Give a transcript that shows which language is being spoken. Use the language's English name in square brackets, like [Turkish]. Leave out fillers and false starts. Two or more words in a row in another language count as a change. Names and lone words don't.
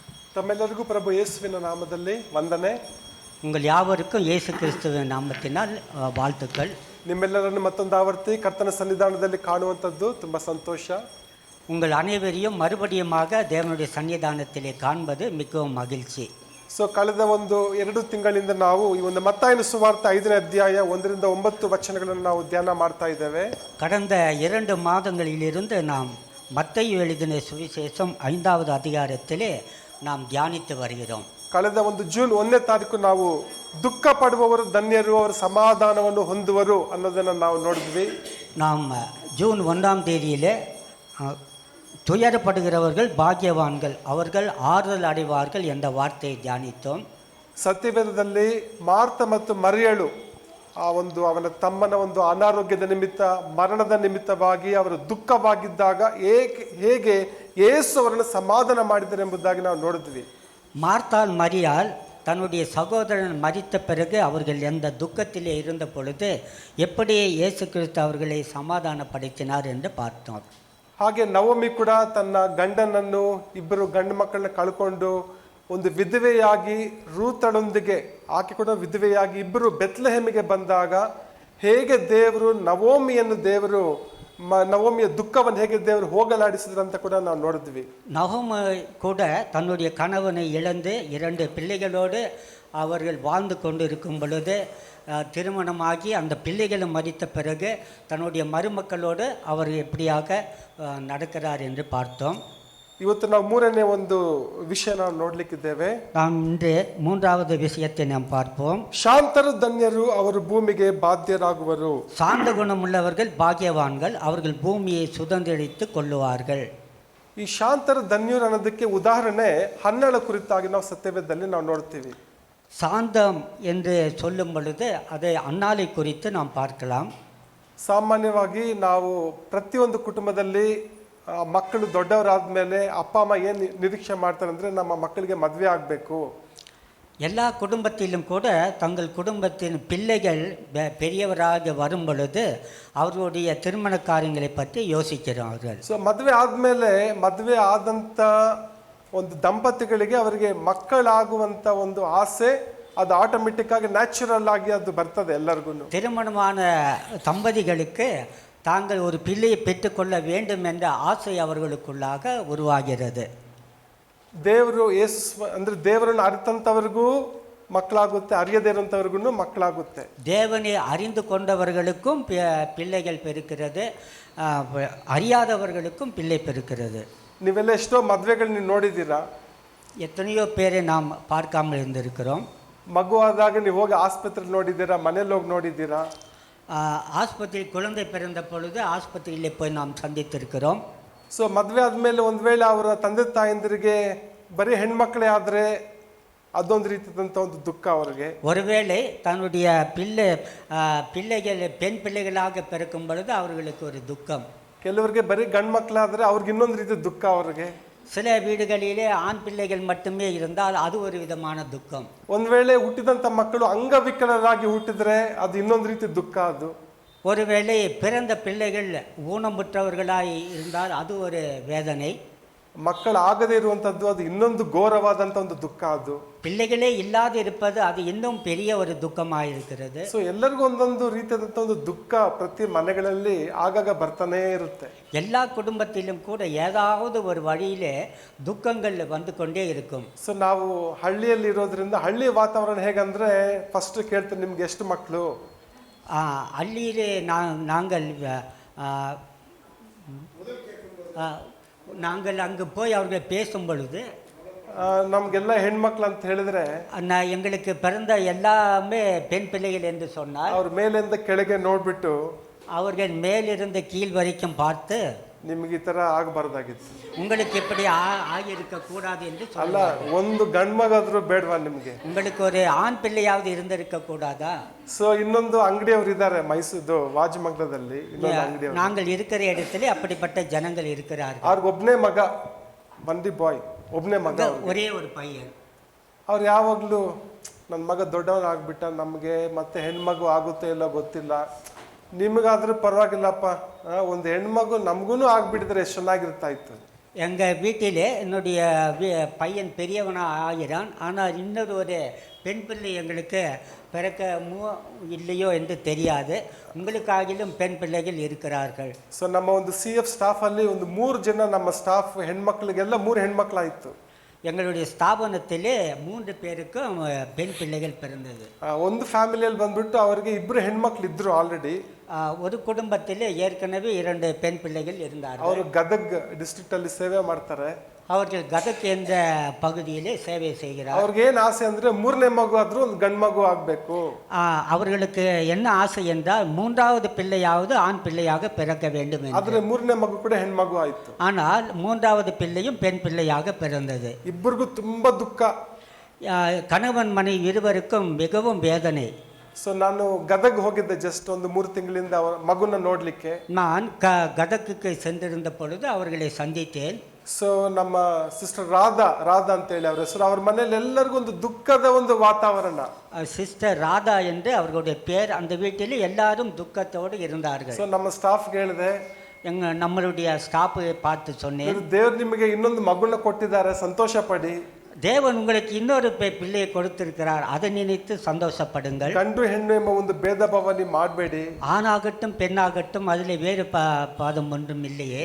[Kannada] ತಮ್ಮೆಲ್ಲರಿಗೂ ಪ್ರಭು ಯೇಸುವಿನ ನಾಮದಲ್ಲಿ ವಂದನೆ. [Tamil] உங்கள் யாவருக்கும் இயேசு கிறிஸ்துவின் நாமத்தினால் வாழ்த்துக்கள். [Kannada] ನಿಮ್ಮೆಲ್ಲರನ್ನು ಮತ್ತೊಂದು ಆವರ್ತಿ ಕರ್ತನ ಸನ್ನಿಧಾನದಲ್ಲಿ ಕಾಣುವಂಥದ್ದು ತುಂಬ ಸಂತೋಷ. [Tamil] உங்கள் அனைவரையும் மறுபடியுமாக தேவனுடைய சன்னிதானத்திலே காண்பது மிகவும் மகிழ்ச்சி. [Kannada] ಕಳೆದ ಒಂದು 2 ತಿಂಗಳಿಂದ ನಾವು ಈ ಒಂದು ಮತ್ತಾಯನ ಸುವಾರ್ತೆ 5ನೇ ಅಧ್ಯಾಯ 1-9 ವಚನಗಳನ್ನು ನಾವು ಧ್ಯಾನ ಮಾಡ್ತಾ ಇದ್ದೇವೆ. [Tamil] கடந்த 2 மாதங்களிலிருந்து நாம் மத்தேயு எழுதின சுவிசேஷம் 5வது அதிகாரத்திலே நாம் தியானித்து வருகிறோம். [Kannada] ಕಳೆದ ಒಂದು ಜೂನ್ 1ನೇ ತಾರೀಕು ನಾವು ದುಃಖ ಪಡುವವರು ಧನ್ಯರು, ಅವರು ಸಮಾಧಾನವನ್ನು ಹೊಂದುವರು ಅನ್ನೋದನ್ನು ನಾವು ನೋಡಿದ್ವಿ. [Tamil] நாம் ஜூன் 1ஆம் தேதியிலே துயரப்படுகிறவர்கள் பாக்கியவான்கள், அவர்கள் ஆறுதல் அடைவார்கள் என்ற வார்த்தையை தியானித்தோம். [Kannada] ಸತ್ಯವೇದದಲ್ಲಿ ಮಾರ್ತ ಮತ್ತು ಮರಿಯಳು ಅವನ ತಮ್ಮನ ಒಂದು ಅನಾರೋಗ್ಯದ ನಿಮಿತ್ತ, ಮರಣದ ನಿಮಿತ್ತವಾಗಿ ಅವರು ದುಃಖವಾಗಿದ್ದಾಗ ಹೇಗೆ ಯೇಸು ಅವರನ್ನು ಸಮಾಧಾನ ಮಾಡಿದ್ದಾರೆ ಎಂಬುದಾಗಿ ನಾವು ನೋಡಿದ್ವಿ. [Tamil] மார்த்தாள் மரியாள் தன்னுடைய சகோதரன் மரித்த பிறகு அவர்கள் எந்த துக்கத்திலே இருந்த பொழுது எப்படி இயேசு கிறிஸ்து அவர்களை சமாதானப்படுத்தினார் என்று பார்த்தோம். [Kannada] ಹಾಗೆ ನವಮಿ ಕೂಡ ತನ್ನ ಗಂಡನನ್ನು, 2 ಗಂಡು ಮಕ್ಕಳನ್ನ ಕಳ್ಕೊಂಡು ಒಂದು ವಿಧವೆಯಾಗಿ ರೂತಳೊಂದಿಗೆ, ಆಕೆ ಕೂಡ ವಿಧವೆಯಾಗಿ ಇಬ್ಬರು ಬೆತ್ಲೆಹೆಮಿಗೆ ಬಂದಾಗ ಹೇಗೆ ದೇವರು ನವಮಿಯ ದುಃಖವನ್ನು ಹೇಗೆ ದೇವರು ಹೋಗಲಾಡಿಸಿದ್ರು ಅಂತ ಕೂಡ ನಾವು ನೋಡಿದ್ವಿ. [Tamil] நகோமி கூட தன்னுடைய கணவனை இழந்து 2 பிள்ளைகளோடு அவர்கள் வாழ்ந்து கொண்டு இருக்கும் பொழுது திருமணமாகி அந்த பிள்ளைகளும் மரித்த பிறகு தன்னுடைய மருமக்களோடு அவர் எப்படியாக நடக்கிறார் என்று பார்த்தோம். [Kannada] ಇವತ್ತು ನಾವು 3ನೇ ಒಂದು ವಿಷಯ ನಾವು ನೋಡ್ಲಿಕ್ಕಿದ್ದೇವೆ. [Tamil] நாம் இன்று 3வது விஷயத்தை நாம் பார்ப்போம். [Kannada] ಶಾಂತರು ಧನ್ಯರು, ಅವರು ಭೂಮಿಗೆ ಬಾಧ್ಯರಾಗುವರು. [Tamil] சாந்த குணமுள்ளவர்கள் பாக்கியவான்கள், அவர்கள் பூமியை சுதந்திரித்துக் கொள்ளுவார்கள். [Kannada] ಈ ಶಾಂತರು ಧನ್ಯರು ಅನ್ನೋದಕ್ಕೆ ಉದಾಹರಣೆ ಹನ್ನಳ ಕುರಿತಾಗಿ ನಾವು ಸತ್ಯವೇದದಲ್ಲಿ ನಾವು ನೋಡ್ತೀವಿ. [Tamil] சாந்தம் என்று சொல்லும் பொழுது அதை அன்னாலை குறித்து நாம் பார்க்கலாம். [Kannada] ಸಾಮಾನ್ಯವಾಗಿ ನಾವು ಪ್ರತಿಯೊಂದು ಕುಟುಂಬದಲ್ಲಿ ಮಕ್ಕಳು ದೊಡ್ಡವರಾದ ಮೇಲೆ ಅಪ್ಪ ಅಮ್ಮ ಏನು ನಿರೀಕ್ಷೆ ಮಾಡ್ತಾರೆ ಅಂದರೆ ನಮ್ಮ ಮಕ್ಕಳಿಗೆ ಮದುವೆ ಆಗಬೇಕು. [Tamil] எல்லா குடும்பத்திலும் கூட தங்கள் குடும்பத்தின் பிள்ளைகள் பெரியவராக வரும் பொழுது அவர்களுடைய திருமண காரியங்களை பற்றி யோசிக்கிறார்கள். [Kannada] ಮದುವೆ ಆದಂಥ ಒಂದು ದಂಪತಿಗಳಿಗೆ ಅವರಿಗೆ ಮಕ್ಕಳಾಗುವಂಥ ಒಂದು ಆಸೆ ಅದು ಆಟೋಮೆಟಿಕ್ ಆಗಿ ನ್ಯಾಚುರಲ್ ಆಗಿ ಅದು ಬರ್ತದೆ ಎಲ್ಲರಿಗೂ. [Tamil] திருமணமான தம்பதிகளுக்கு தாங்கள் ஒரு பிள்ளையை பெற்றுக்கொள்ள வேண்டும் என்ற ஆசை அவர்களுக்குள்ளாக உருவாகிறது. [Kannada] ದೇವರನ್ನು ಅರಿತಂಥವ್ರಿಗೂ ಮಕ್ಕಳಾಗುತ್ತೆ, ಅರಿಯದೇ ಇರೋಂಥವ್ರಿಗೂ ಮಕ್ಕಳಾಗುತ್ತೆ. [Tamil] தேவனை அறிந்து கொண்டவர்களுக்கும் பிள்ளைகள் பெருக்கிறது, அறியாதவர்களுக்கும் பிள்ளை பெருக்கிறது. [Kannada] ನೀವೆಲ್ಲ ಎಷ್ಟೋ ಮದುವೆಗಳು ನೀವು ನೋಡಿದ್ದೀರಾ. [Tamil] எத்தனையோ பேரை நாம் பார்க்காமல் இருந்திருக்கிறோம். [Kannada] ಮಗು ಆದಾಗ ನೀವು ಹೋಗಿ ಆಸ್ಪತ್ರೆ ನೋಡಿದ್ದೀರಾ, ಮನೇಲಿ ಹೋಗಿ ನೋಡಿದ್ದೀರಾ. [Tamil] ஆஸ்பத்திரி குழந்தை பிறந்த பொழுது ஆஸ்பத்திரியிலே போய் நாம் சந்தித்திருக்கிறோம். [Kannada] ಮದುವೆ ಆದಮೇಲೆ ಒಂದು ವೇಳೆ ಅವರ ತಂದೆ ತಾಯಂದಿರಿಗೆ ಬರೀ ಹೆಣ್ಮಕ್ಳೇ ಆದರೆ ಅದೊಂದು ರೀತಿಯಾದಂಥ ಒಂದು ದುಃಖ ಅವರಿಗೆ. [Tamil] ஒருவேளை தன்னுடைய பிள்ளைகள் பெண் பிள்ளைகளாக பிறக்கும் பொழுது அவர்களுக்கு ஒரு துக்கம். [Kannada] ಕೆಲವರಿಗೆ ಬರೀ ಗಂಡು ಮಕ್ಕಳಾದರೆ ಅವ್ರಿಗೆ ಇನ್ನೊಂದು ರೀತಿ ದುಃಖ ಅವರಿಗೆ. [Tamil] சில வீடுகளிலே ஆண் பிள்ளைகள் மட்டுமே இருந்தால் அது ஒரு விதமான துக்கம். [Kannada] ಒಂದು ವೇಳೆ ಹುಟ್ಟಿದಂಥ ಮಕ್ಕಳು ಅಂಗವಿಕಲರಾಗಿ ಹುಟ್ಟಿದ್ರೆ ಅದು ಇನ್ನೊಂದು ರೀತಿ ದುಃಖ. ಅದು [Tamil] ஒருவேளை பிறந்த பிள்ளைகள் ஊனமுற்றவர்களாய் இருந்தால் அது ஒரு வேதனை. [Kannada] ಮಕ್ಕಳು ಆಗದೇ ಇರುವಂಥದ್ದು ಅದು ಇನ್ನೊಂದು ಘೋರವಾದಂಥ ಒಂದು ದುಃಖ. ಅದು [Tamil] பிள்ளைகளே இல்லாது இருப்பது அது இன்னும் பெரிய ஒரு துக்கமாக இருக்கிறது. [Kannada] ಎಲ್ಲರಿಗೂ ಒಂದೊಂದು ರೀತಿಯಾದಂಥ ಒಂದು ದುಃಖ ಪ್ರತಿ ಮನೆಗಳಲ್ಲಿ ಆಗಾಗ ಬರ್ತಾನೇ ಇರುತ್ತೆ. [Tamil] எல்லா குடும்பத்திலும் கூட ஏதாவது ஒரு வழியிலே துக்கங்கள் வந்து கொண்டே இருக்கும். [Kannada] ನಾವು ಹಳ್ಳಿಯಲ್ಲಿ ಇರೋದ್ರಿಂದ ಹಳ್ಳಿ ವಾತಾವರಣ ಹೇಗಂದ್ರೆ ಫಸ್ಟ್ ಕೇಳ್ತಾರೆ, ನಿಮ್ಗೆ ಎಷ್ಟು ಮಕ್ಕಳು? [Tamil] ಹಳ್ಳಿயிலே நாங்கள் அங்கு போய் அவர்கள் பேசும் பொழுது [Kannada] ನಮಗೆಲ್ಲ ಹೆಣ್ಮಕ್ಳು ಅಂತ ಹೇಳಿದ್ರೆ [Tamil] எங்களுக்கு பிறந்த எல்லாமே பெண் பிள்ளைகள் என்று சொன்னார். [Kannada] ಅವ್ರ ಮೇಲಿಂದ ಕೆಳಗೆ ನೋಡ್ಬಿಟ್ಟು [Tamil] அவர்கள் மேலிருந்து கீழ் வரைக்கும் பார்த்து [Kannada] ನಿಮ್ಗೆ ಈ ತರ ಆಗಬಾರ್ದಾಗಿತ್ತು, [Tamil] உங்களுக்கு இப்படி ஆகியிருக்க கூடாது என்று [Kannada] ಅಲ್ಲ, ಒಂದು ಗಂಡು ಮಗಾದ್ರೂ ಬೇಡವಾ ನಿಮ್ಗೆ? [Tamil] உங்களுக்கு ஒரு ஆண் பிள்ளையாவது இருந்திருக்க கூடாதா? [Kannada] ಇನ್ನೊಂದು ಅಂಗಡಿಯವರು ಇದ್ದಾರೆ ಮೈಸೂರು ವಾಜಮಂಗಲದಲ್ಲಿ. [Tamil] நாங்கள் இருக்கிற இடத்துல அப்படிப்பட்ட ஜனங்கள் இருக்கிறார்கள். [Kannada] ಅವ್ರಿಗೆ ಒಬ್ಬನೇ ಮಗ, [English] only boy, [Kannada] ಒಬ್ಬನೇ ಮಗ, [Tamil] ஒரே ஒரு பையன். [Kannada] ಅವ್ರು ಯಾವಾಗಲೂ ನನ್ನ ಮಗ ದೊಡ್ಡವನಾಗ್ಬಿಟ್ಟ, ನಮಗೆ ಮತ್ತೆ ಹೆಣ್ಮಗು ಆಗುತ್ತೆ ಇಲ್ಲ ಗೊತ್ತಿಲ್ಲ, ನಿಮಗಾದ್ರೂ ಪರವಾಗಿಲ್ಲಪ್ಪ, ಒಂದು ಹೆಣ್ಮಗು ನಮಗೂ ಆಗ್ಬಿಟ್ಟಿದ್ರೆ ಎಷ್ಟು ಚೆನ್ನಾಗಿರ್ತಾ ಇತ್ತು. [Tamil] எங்கள் வீட்டிலே என்னுடைய பையன் பெரியவனாக ஆகிறான். ஆனால் இன்னொரு ஒரு பெண் பிள்ளை எங்களுக்கு பிறக்க இல்லையோ என்று தெரியாது. உங்களுக்காகிலும் பெண் பிள்ளைகள் இருக்கிறார்கள். [Kannada] ಸೊ ನಮ್ಮ ಒಂದು CF ಸ್ಟಾಫ್ ಅಲ್ಲಿ ಒಂದು 3 ಜನ ನಮ್ಮ ಸ್ಟಾಫ್ ಹೆಣ್ಮಕ್ಳಿಗೆಲ್ಲ 3 ಹೆಣ್ಮಕ್ಳಾಯಿತು. [Tamil] எங்களுடைய ஸ்தாபனத்திலே 3 பேருக்கும் பெண் பிள்ளைகள் பிறந்தது. [Kannada] ಒಂದು ಫ್ಯಾಮಿಲಿಯಲ್ಲಿ ಬಂದ್ಬಿಟ್ಟು ಅವರಿಗೆ 2 ಹೆಣ್ಮಕ್ಳು ಇದ್ರು ಆಲ್ರೆಡಿ. [Tamil] ஒரு குடும்பத்திலே ஏற்கனவே 2 பெண் பிள்ளைகள் இருந்தார்கள். [Kannada] ಅವರು ಗದಗ್ ಡಿಸ್ಟ್ರಿಕ್ಟ್ ಅಲ್ಲಿ ಸೇವೆ ಮಾಡ್ತಾರೆ. [Tamil] அவர்கள் கதக் என்ற பகுதியிலே சேவை செய்கிறார். [Kannada] ಅವ್ರಿಗೆ ಏನು ಆಸೆ ಅಂದ್ರೆ 3ನೇ ಮಗು ಆದ್ರೂ ಒಂದು ಗಂಡು ಮಗು ಆಗಬೇಕು. [Tamil] அவர்களுக்கு என்ன ஆசை என்றால் 3வது பிள்ளையாவது ஆண் பிள்ளையாக பிறக்க வேண்டும் என்று. [Kannada] ಆದ್ರೆ 3ನೇ ಮಗು ಕೂಡ ಹೆಣ್ಮಗು ಆಯ್ತು. [Tamil] ஆனால் 3வது பிள்ளையும் பெண் பிள்ளையாக பிறந்தது. [Kannada] ಇಬ್ಬರಿಗೂ ತುಂಬಾ ದುಃಖ. [Tamil] கணவன் மனைவி இருவருக்கும் மிகவும் வேதனை. [Kannada] ಸೊ ನಾನು ಗದಗ್ ಹೋಗಿದ್ದೆ ಜಸ್ಟ್ ಒಂದು 3 ತಿಂಗಳಿಂದ ಅವರ ಮಗುನ ನೋಡ್ಲಿಕ್ಕೆ. [Tamil] நான் கதக்குக்கு சென்றிருந்த பொழுது அவர்களை சந்தித்தேன். [Kannada] ಸೊ ನಮ್ಮ ಸಿಸ್ಟರ್ ರಾಧಾ ಅಂತ ಹೇಳಿ ಅವ್ರ ಹೆಸರು. ಅವ್ರ ಮನೇಲಿ ಎಲ್ಲರಿಗೂ ಒಂದು ದುಃಖದ ಒಂದು ವಾತಾವರಣ. [Tamil] சிஸ்டர் ராதா என்று அவர்களுடைய பேர். அந்த வீட்டில் எல்லாரும் துக்கத்தோடு இருந்தார்கள். [Kannada] ಸೊ ನಮ್ಮ ಸ್ಟಾಫ್ಗೆ ಹೇಳಿದೆ, [Tamil] நம்மளுடைய ஸ்டாஃபை பார்த்து சொன்னேன், [Kannada] ದೇವ್ರು ನಿಮಗೆ ಇನ್ನೊಂದು ಮಗುನ ಕೊಟ್ಟಿದ್ದಾರೆ, ಸಂತೋಷ ಪಡಿ. [Tamil] தேவன் உங்களுக்கு இன்னொரு பிள்ளையை கொடுத்திருக்கிறார், அதை நினைத்து சந்தோஷப்படுங்கள். [Kannada] ಗಂಡು ಹೆಣ್ಣು ಎಂಬ ಒಂದು ಭೇದ ಭಾವ ನೀವು ಮಾಡಬೇಡಿ. [Tamil] ஆணாகட்டும் பெண்ணாகட்டும் அதில் வேறு பாதம் ஒன்றும் இல்லையே.